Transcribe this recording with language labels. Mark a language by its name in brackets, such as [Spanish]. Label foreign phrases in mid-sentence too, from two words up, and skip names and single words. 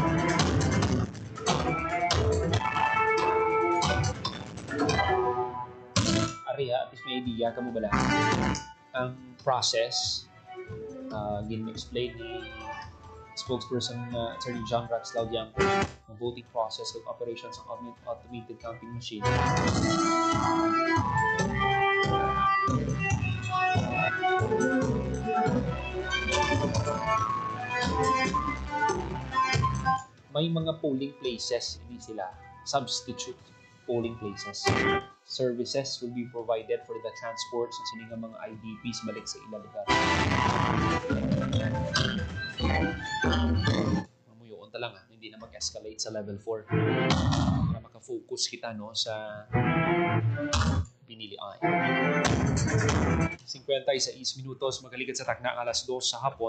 [Hiligaynon] Ariha, at least may idea ka mo bala. [Filipino] Ang process, gin-explain ni spokesperson Attorney John Rax Laudiang ang [English] voting process of operations [Filipino] ng [English] automated counting machine. [Filipino] May mga [English] polling places, [Filipino] hindi sila [English] substitute polling places. Services will be provided for the transport [Hiligaynon] sa sininga mga IDPs balik sa ilang lugar. Mamuyoon ta lang hindi na mag-escalate sa level 4 para makafocus kita no sa pinilian. 56 minutos magalikat sa takna alas 2 sa hapon.